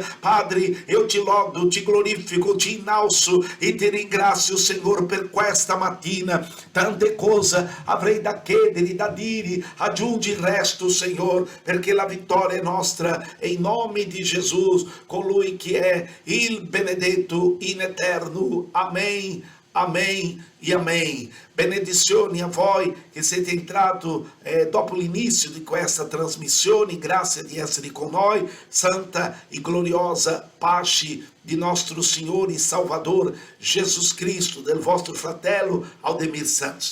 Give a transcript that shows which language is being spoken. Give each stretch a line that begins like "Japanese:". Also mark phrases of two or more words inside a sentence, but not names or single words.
Italian: Padre, io ti lodo, ti glorifico, ti innalzo e ti ringrazio, Signore, per questa mattina. Tante cose avrei da chiedere, da dire, aggiungi il resto, Signore, perché la vittoria è nostra, e in nome di Gesù, colui che è il benedetto in eterno.
Portuguese: Amen. Amém e amém.
Italian: Benedizioni a voi che siete entrati dopo l'inizio di questa trasmissione. Grazie di essere con noi. Santa e gloriosa pace di nostro Signore e Salvador Jesus Cristo, del vostro fratello Aldemir Santos.